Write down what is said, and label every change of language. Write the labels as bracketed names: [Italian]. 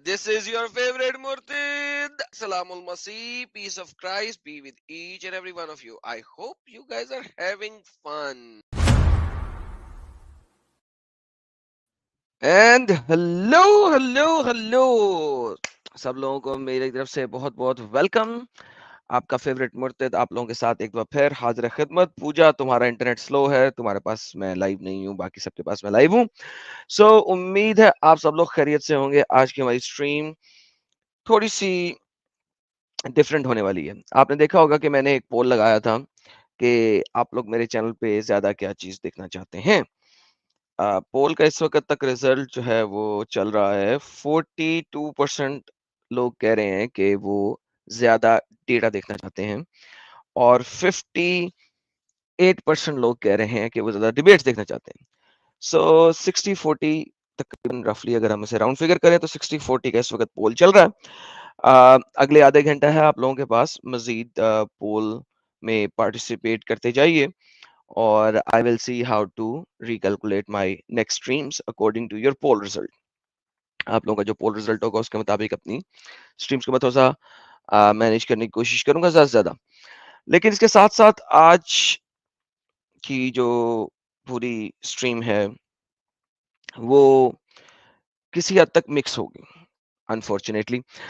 [English] This is your favorite Murtid. Salamul Masih. Peace of Christ be with each and every one of you. I hope you guys are having fun. And hello [Hindi] सब लोगों को मेरी तरफ से बहुत बहुत welcome. आपका favourite मुर्तिद आप लोगों के साथ एक बार फिर हाजिर खिदमत. पूजा, तुम्हारा इंटरनेट स्लो है, तुम्हारे पास मैं लाइव नहीं हूँ, बाकी सबके पास मैं लाइव हूँ. सो उम्मीद है आप सब लोग खैरियत से होंगे. आज की हमारी स्ट्रीम थोड़ी सी डिफरेंट होने वाली है. आपने देखा होगा कि मैंने एक पोल लगाया था कि आप लोग मेरे चैनल पे ज्यादा क्या चीज देखना चाहते हैं. पोल का इस वक्त तक रिजल्ट जो है वो चल रहा है. 42% लोग कह रहे हैं कि वो ज्यादा डेटा देखना चाहते हैं और 58% लोग कह रहे हैं कि वो ज्यादा डिबेट्स देखना चाहते हैं. सो 60-40 तकरीबन रफली अगर हम इसे राउंड फिगर करें तो 60-40 का इस वक्त पोल चल रहा है. अगले आधे घंटा है आप लोगों के पास. मजीद पोल में पार्टिसिपेट करते जाइए और [English] I will see how to recalculate my next streams according to your poll result. [Hindi] आप लोगों का जो पोल रिजल्ट होगा उसके मुताबिक अपनी स्ट्रीम्स को मैं थोड़ा सा मैनेज करने की कोशिश करूंगा ज्यादा से ज्यादा. लेकिन इसके साथ साथ आज की जो पूरी स्ट्रीम है वो किसी हद तक मिक्स होगी अनफॉर्चुनेटली.